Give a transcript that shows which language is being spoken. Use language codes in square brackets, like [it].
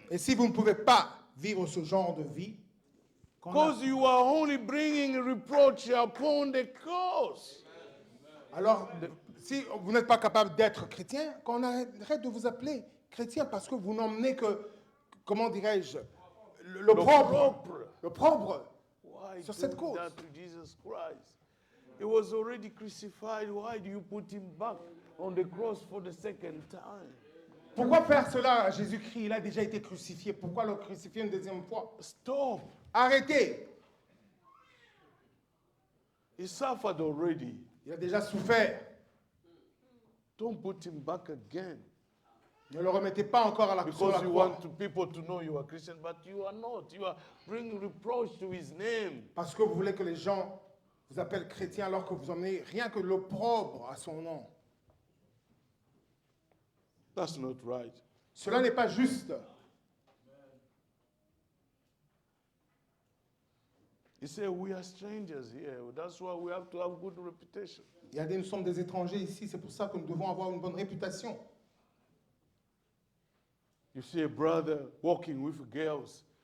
[fr] Et si vous ne pouvez pas vivre ce genre de vie, [en] Because you are only bringing reproach upon the cause. [fr] alors si vous n'êtes pas capable d'être chrétien, qu'on arrête de vous appeler chrétien parce que vous n'emmenez que, comment dirais-je, l'opprobre. L'opprobre. [en] Why [fr] Sur cette [en] do [fr] cause. [en] that to Jesus Christ? He was already crucified. Why do you put him back on the cross for the second time? [fr] Pourquoi faire cela à Jésus-Christ? Il a déjà été crucifié. Pourquoi le crucifier une deuxième fois? [en] Stop. [fr] Arrêtez. [en] He suffered already. [fr] Il a déjà souffert. [en] Don't put him back again. [fr] Ne le remettez pas encore à la sur la [en] Because you [fr] croix. [en] want people to know you are Christian, but you are not. You are bringing reproach to his name. [fr] Parce que vous voulez que les gens vous appellent chrétien alors que vous emmenez rien que l'opprobre à son nom. [en] That's not right. [fr] Cela n'est pas juste. [en] He said, we are strangers here. That's why we have to have good reputation. [fr] Il y a nous sommes des étrangers ici, c'est pour ça que nous devons avoir une bonne réputation. [en] You see a brother walking with girls.